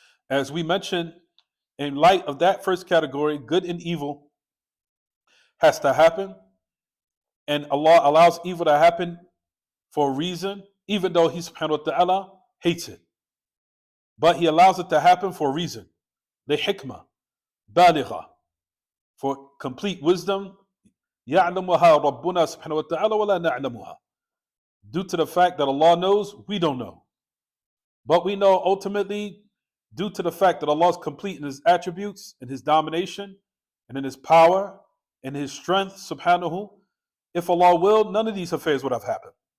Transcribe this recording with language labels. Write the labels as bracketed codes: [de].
[en] As we mentioned, in light of that first category, good and evil has to happen, and Allah allows evil to happen for a reason, even though He subhanahu wa ta'ala hates it. But He allows it to happen for a reason. [ar] لِحِكْمَةٍ بَالِغَةٍ, [en] for complete wisdom, [ar] يَعْلَمُهَا رَبُّنَا سُبْحَانَهُ وَتَعَالَى وَلَا نَعْلَمُهَا. [en] Due to the fact that Allah knows, we don't know. But we know ultimately, due to the fact that Allah is complete in His attributes, in His domination, and in His power, and His strength, subhanahu, if Allah willed, none of these affairs would have happened.